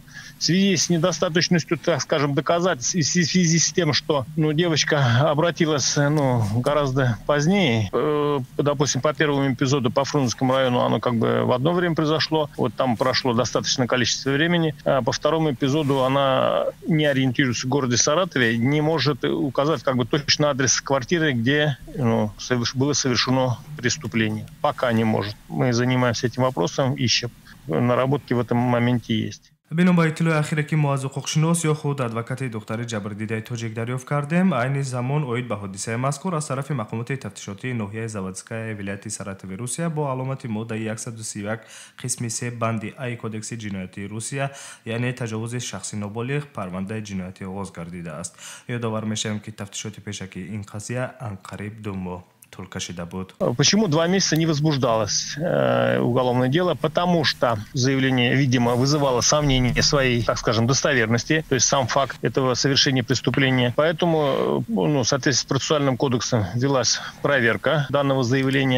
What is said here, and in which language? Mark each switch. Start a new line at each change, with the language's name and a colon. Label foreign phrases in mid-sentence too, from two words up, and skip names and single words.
Russian: В связи с недостаточностью, так скажем, доказательств, и в связи с тем, что девочка обратилась гораздо позднее, допустим, по первому эпизоду по Фрунзенскому району оно как бы в одно время произошло, там прошло достаточное количество времени, а по второму эпизоду она не ориентируется в городе Саратове, не может указать как бы точно адрес квартиры, где было совершено преступление. Пока не может. Мы занимаемся этим вопросом, ищем. Наработки в этом моменте есть.
Tajik: бино ба иттилои ахире ки мо аз ҳуқуқшинос ё худ адвокати духтари ҷабрдидаи тоҷик дарёфт кардем, айни замон оид ба ҳодисаи мазкур аз тарафи мақомоти тафтишотии ноҳияи Заводская вилояти Саратови Русия бо аломати моддаи 131 қисми 3 банди Ай кодекси ҷиноятии Русия, яъне таҷовузи шахси ноболиғ, парвандаи ҷиноятӣ оғоз гардидааст. Ёдовар мешавем ки тафтишоти пешакии ин қазия анқариб 2 моҳ кашида буд.
Russian: Почему 2 месяца не возбуждалось уголовное дело? Потому что заявление, видимо, вызывало сомнение своей, так скажем, достоверности, то есть сам факт этого совершения преступления. Поэтому, в соответствии с процессуальным кодексом, велась проверка данного заявления.